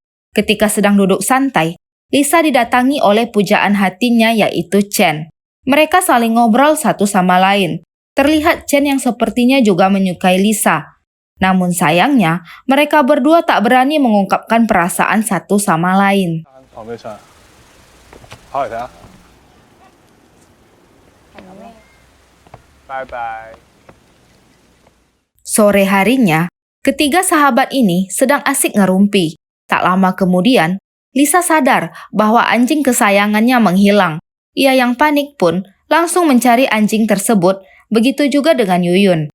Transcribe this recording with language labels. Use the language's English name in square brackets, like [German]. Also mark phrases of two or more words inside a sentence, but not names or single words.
[Indonesian] Ketika sedang duduk santai, Lisa didatangi oleh pujaan hatinya yaitu Chen. Mereka saling ngobrol satu sama lain. Terlihat Chen yang sepertinya juga menyukai Lisa. Namun sayangnya, mereka berdua tak berani mengungkapkan perasaan satu sama lain. [Cantonese] 旁邊上，跑嚟睇下。拜拜。 [Indonesian] Sore harinya, ketiga sahabat ini sedang asik ngerumpi. Tak lama kemudian, Lisa sadar bahwa anjing kesayangannya menghilang. Ia yang panik pun langsung mencari anjing tersebut, begitu juga dengan Yuyun.